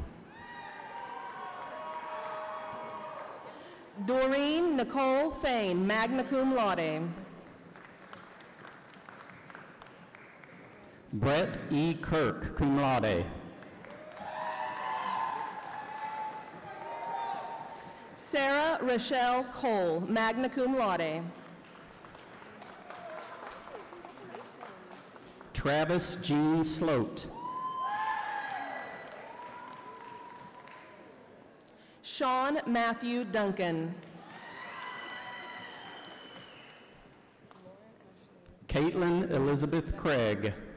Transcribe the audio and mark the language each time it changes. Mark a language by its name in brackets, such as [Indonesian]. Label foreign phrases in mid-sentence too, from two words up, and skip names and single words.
[English] Doreen Nicole Fain, [Latin] magna cum laude. [English] Brett E. Kirk, [Latin] cum laude. [English] Sarah Rochelle Cole, [Latin] magna cum laude. [English] Travis Jean Sloat. Sean Matthew Duncan. Caitlin Elizabeth Craig.